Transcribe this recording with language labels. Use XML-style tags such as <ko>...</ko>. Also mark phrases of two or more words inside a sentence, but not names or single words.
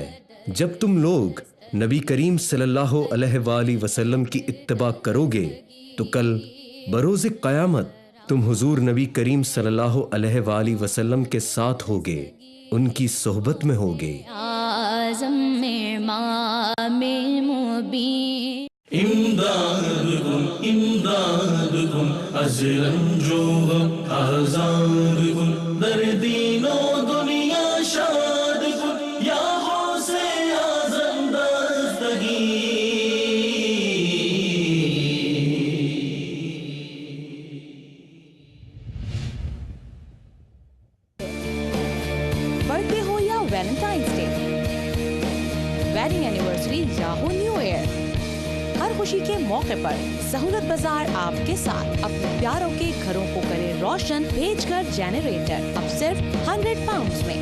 <ur>جب تم لوگ نبی کریم</ur> <ar>صلی اللہ علیہ وآلہ وسلم</ar> <ur>کی اتباع کرو گے تو کل بروز قیامت تم حضور نبی کریم</ur> <ar>صلی اللہ علیہ وآلہ وسلم</ar> <ur>کے ساتھ ہوگے، ان کی صحبت میں ہوگے۔</ur> <ar>اعظم امام مبین</ar> <fa>امداد کن از رنج و غم آزاد کن در دین و دنیا شاد کن یا غوث اعظم دستگیر۔</fa> <en>birthday</en> <ur>ہو یا</ur> <en>Valentine's Day, wedding anniversary</en> <ur>یا ہو</ur> <en>New Year,</en> <ur>ہر خوشی کے موقع پر سہولت بازار آپ کے ساتھ اپنے پیاروں کے گھروں کو کرے روشن، بھیج کر جنریٹر اب صرف 100 پاؤنڈز میں۔</ur>